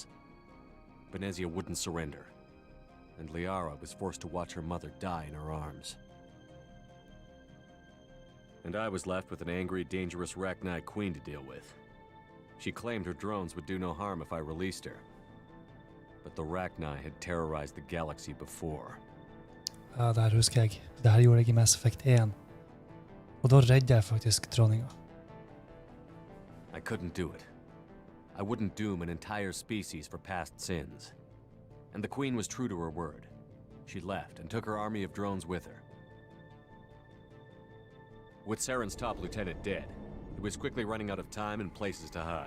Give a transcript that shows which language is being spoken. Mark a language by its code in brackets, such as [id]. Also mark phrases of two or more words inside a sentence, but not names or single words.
[en] Benezia wouldn't surrender, and Liara was forced to watch her mother die in her arms. And I was left with an angry, dangerous Rachni Queen to deal with. She claimed her drones would do no harm if I released her. But the Rachni had terrorized the galaxy before. [no] Ja, det her husker jeg. Det her gjorde jeg i Mass Effect 1. Og da redde jeg faktisk dronninga. [en] I couldn't do it. I wouldn't doom an entire species for past sins. And the Queen was true to her word. She left and took her army of drones with her. With Saren's top lieutenant dead, he was quickly running out of time and places to hide.